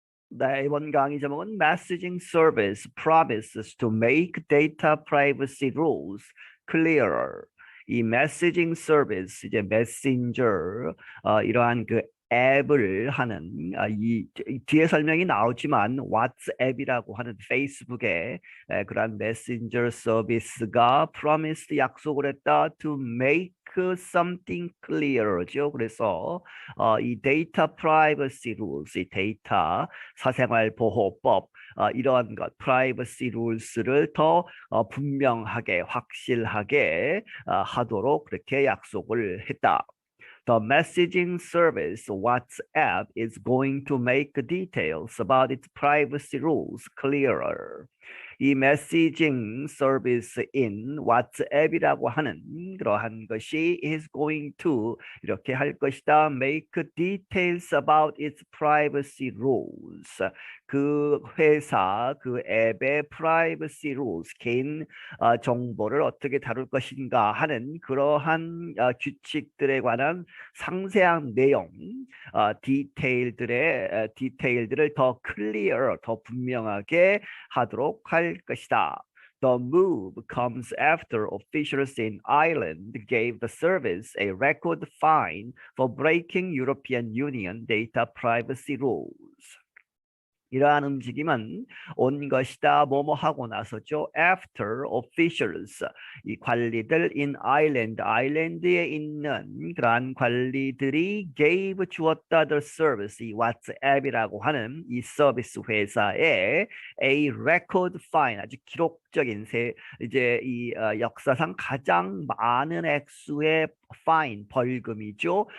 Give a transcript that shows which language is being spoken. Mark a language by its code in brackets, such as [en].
[ko] 네, 이번 강의 제목은 [en] Messaging Service Promises to Make Data Privacy Rules Clearer. [ko] 이 Messaging Service, 이제 메신저, 이러한 그 앱을 하는 이 뒤에 설명이 나오지만 왓츠앱이라고 하는 페이스북의 그러한 메신저 서비스가 promised 약속을 했다 [en] to make something clear [ko] 죠. 그래서 이 데이터 프라이버시 룰스, 이 데이터 사생활 보호법 이러한 것, 프라이버시 룰스를 더 분명하게 확실하게 하도록 그렇게 약속을 했다. [en] The messaging service WhatsApp is going to make details about its privacy rules clearer. [ko] 이 메시징 서비스인 왓츠앱이라고 하는 그러한 것이 [en] is going to [ko] 이렇게 할 것이다. [en] Make details about its privacy rules. [ko] 그 회사, 그 앱의 privacy rules, 개인 정보를 어떻게 다룰 것인가 하는 그러한 규칙들에 관한 상세한 내용, 디테일들을 더 clear, 더 분명하게 하도록 할 것이다. [en] The move comes after officials in Ireland gave the service a record fine for breaking European Union data privacy rules. [ko] 이러한 움직임은 온 것이다. 뭐뭐 하고 나서죠. [en] After officials, [ko] 이 관리들 [en] in Ireland, [ko] 아일랜드에 있는 그러한 관리들이 gave 주었다 [en] the service, [ko] 이 왓츠앱이라고 하는 이 서비스 회사에 [en] a record fine, [ko] 아주 기록적인 이제 이 역사상 가장 많은 액수의 fine, 벌금이죠.